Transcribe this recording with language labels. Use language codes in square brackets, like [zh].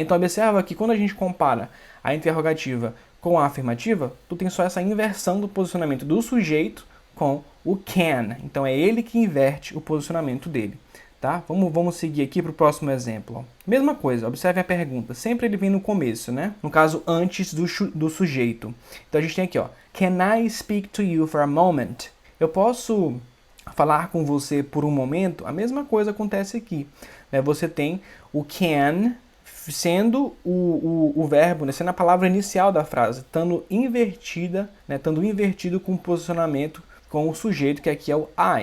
[pt] Então observa que quando a gente compara a interrogativa com a afirmativa, tu tem só essa inversão do posicionamento do sujeito com o can. Então é ele que inverte o posicionamento dele. tá? Vamos seguir aqui para o próximo exemplo. Ó. Mesma coisa, observe a pergunta. Sempre ele vem no começo, né? No caso, antes do sujeito. Então a gente tem aqui, ó. [en] Can I speak to you for a moment? [pt] Eu posso falar com você por um momento? A mesma coisa acontece aqui. Né? Você tem o can sendo o verbo, né? Sendo a palavra inicial da frase, estando invertida, né? Estando invertido com o posicionamento com o sujeito, que aqui é o I.